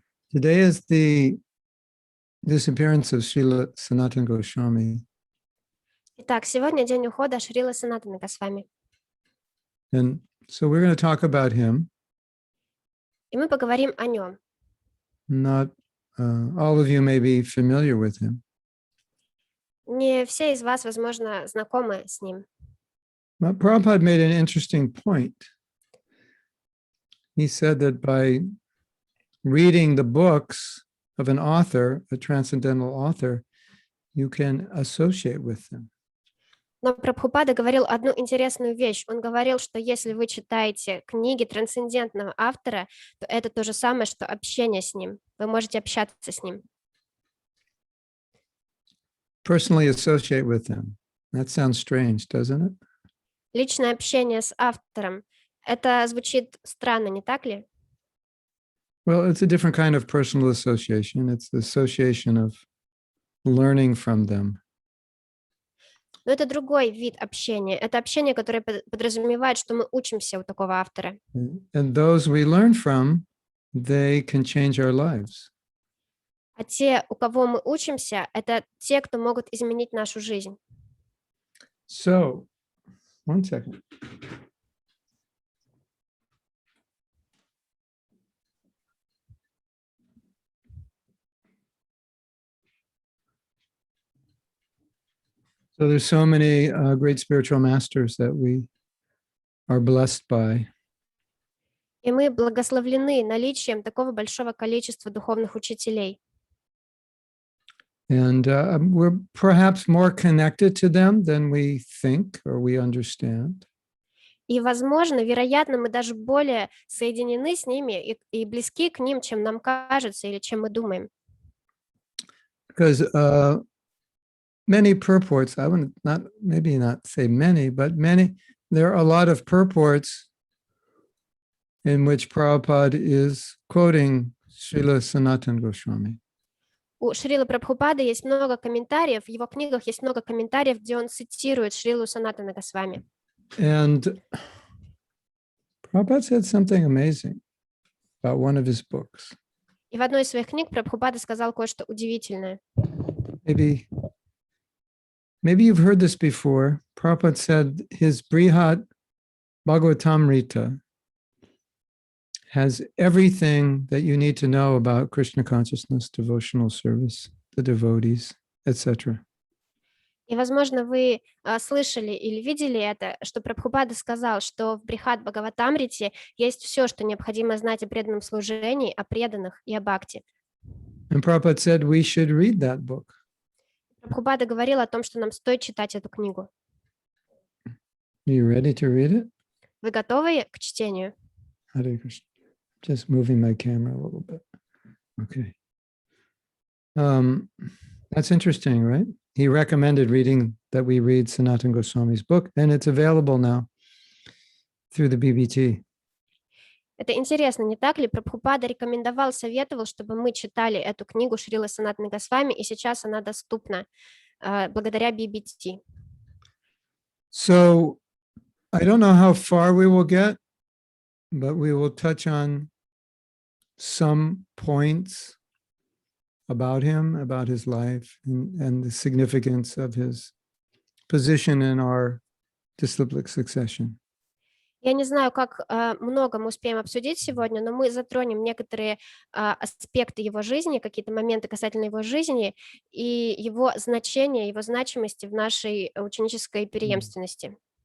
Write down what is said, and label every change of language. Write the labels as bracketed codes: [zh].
[en] Today is the disappearance of Srila Sanatana Goswami. [ru] Итак, сегодня день ухода Шрилы Санатаны Госвами. [en] And so we're going to talk about him. [ru] И мы поговорим о нем. [en] Not all of you may be familiar with him. [ru] Не все из вас, возможно, знакомы с ним. [en] But Prabhupada made an interesting point. He said that by reading the books of an author, a transcendental author, you can associate with them. [ru] Но Прабхупада говорил одну интересную вещь. Он говорил, что если вы читаете книги трансцендентного автора, то это то же самое, что общение с ним. Вы можете общаться с ним. [en] Personally associate with them. That sounds strange, doesn't it? [ru] Личное общение с автором. Это звучит странно, не так ли? [en] Well, it's a different kind of personal association. It's the association of learning from them. [ru] Но это другой вид общения. Это общение, которое подразумевает, что мы учимся у такого автора. [en] And those we learn from, they can change our lives. [ru] А те, у кого мы учимся, это те, кто могут изменить нашу жизнь. [en] So, one second. So there's so many great spiritual masters that we are blessed by. [ru] И мы благословлены наличием такого большого количества духовных учителей. [en] And we're perhaps more connected to them than we think or we understand. [ru] И, возможно, вероятно, мы даже более соединены с ними и близки к ним, чем нам кажется или чем мы думаем. [en] Because many purports, I would maybe not say many, but there are a lot of purports in which Prabhupada is quoting Srila Sanatana Goswami. [ru] У Шрилы Прабхупады есть много комментариев, в его книгах есть много комментариев, где он цитирует Шрилу Санатана Госвами. [en] And Prabhupada said something amazing about one of his books. [ru] И в одной из своих книг Прабхупада сказал кое-что удивительное. [en] Maybe you've heard this before. Prabhupada said his Brihat Bhagavatamrita has everything that you need to know about Krishna consciousness, devotional service, the devotees, etc. [ru] И, возможно, вы слышали или видели это, что Прабхупада сказал, что в Брихат Бхагаватамрите есть все, что необходимо знать о преданном служении, о преданных и о бхакти. [en] And Prabhupada said we should read that book. [ru] Прабхупада говорил о том, что нам стоит читать эту книгу. [en] Are you ready to read it? [ru] Вы готовы к чтению? [en] Hare Krishna. Just moving my camera a little bit. Okay. That's interesting, right? He recommended reading that we read Sanatana Goswami's book, and it's available now through the BBT. [ru] Это интересно, не так ли? Прабхупада рекомендовал, советовал, чтобы мы читали эту книгу Шрилы Санатаны Госвами, и сейчас она доступна благодаря BBT. [en] So, I don't know how far we will get, but we will touch on some points about him, about his life, and the significance of his position in our disciplic succession. [ru] Я не знаю, как много мы успеем обсудить сегодня, но мы затронем некоторые аспекты его жизни, какие-то моменты касательно его жизни и его значения, его значимости в нашей ученической преемственности.